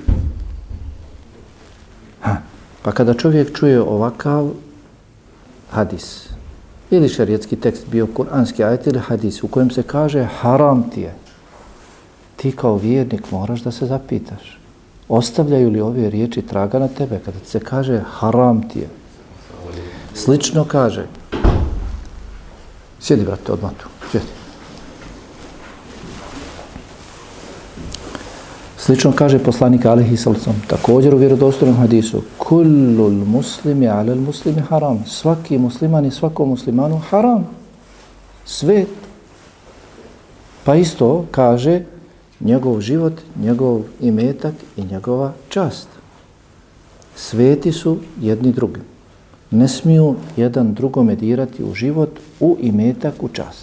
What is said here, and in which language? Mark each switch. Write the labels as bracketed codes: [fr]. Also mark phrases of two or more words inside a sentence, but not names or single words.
[bs] Pa kada čovjek čuje ovakav hadis, ili šerijetski tekst, bio kuranski ajet ili hadis, u kojem se kaže haram ti je, ti kao vjernik moraš da se zapitaš, ostavljaju li ove riječi traga na tebe kada se kaže haram ti je. Slično kaže, sjedi brate, odmah tu, sjedi. Slično kaže poslanik [ar] عليه السلام, [bs] također u vjerodostojnom hadisu: [ar] كل المسلم على المسلم حرام. [bs] Svaki musliman i svakom muslimanu haram. Svet. Pa isto kaže njegov život, njegov imetak i njegova čast. Sveti su jedni drugim. Ne smiju jedan drugome dirati u život, u imetak, u čast.